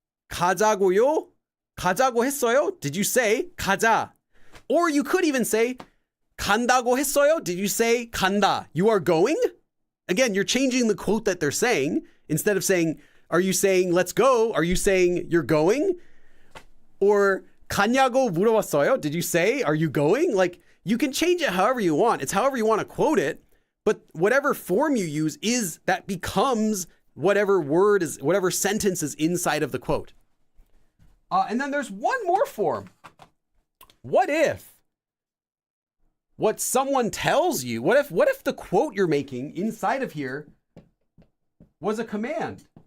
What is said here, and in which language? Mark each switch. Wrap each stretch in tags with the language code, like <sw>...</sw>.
<ko>가자고요? 가자고 했어요?</ko> <en>Did you say 가자? Or you could even say</en> <ko>간다고 했어요?</ko> <en>Did you say 간다? You are going? Again, you're changing the quote that they're saying. Instead of saying, are you saying let's go? Are you saying you're going? Or</en> <ko>가냐고 물어봤어요?</ko> <en>Did you say, are you going? Like, you can change it however you want. It's however you want to quote it. But whatever form you use is that becomes whatever word is, whatever sentence is inside of the quote. And then there's one more form. What if what someone tells you, what if the quote you're making inside of here was a command?</en>